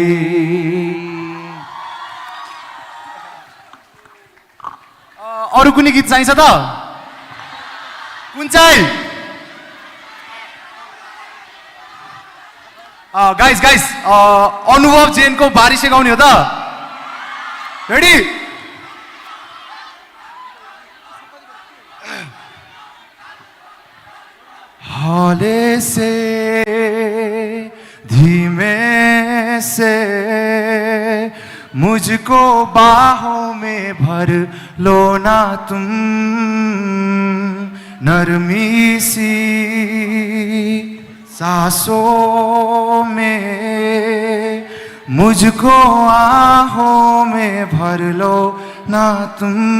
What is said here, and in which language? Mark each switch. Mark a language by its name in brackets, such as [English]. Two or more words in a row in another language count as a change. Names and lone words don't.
[Nepali] अरू कुनै गीत चाहिन्छ त कुन चाहिँ गाइस अनुभव जैनको बारिसे गाउने हो त रेडी [Hindi] हौले से धीमे से मुझको बाहों में भर लो ना तुम नरमी सी सांसों में मुझको आहों में भर लो ना तुम